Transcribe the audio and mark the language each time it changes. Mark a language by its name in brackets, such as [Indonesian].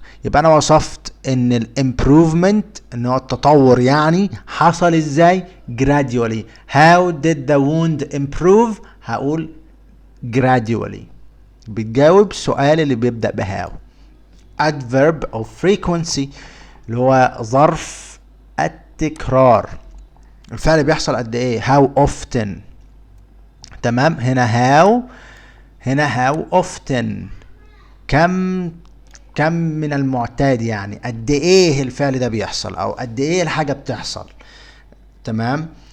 [Arabic] يبقى انا وصفت ان الامبروفمنت ان هو التطور يعني حصل ازاي؟ gradually. [English] how did the wound improve؟ [Arabic] هقول [English] gradually. [Arabic] بتجاوب السؤال اللي بيبدأ بهاو. [English] adverb of frequency [Arabic] اللي هو ظرف التكرار، الفعل بيحصل قد ايه؟ [English] how often. [Arabic] تمام. هنا [English] how often، [Arabic] كم من المعتاد، يعني قد ايه الفعل ده بيحصل او قد ايه الحاجة بتحصل. تمام.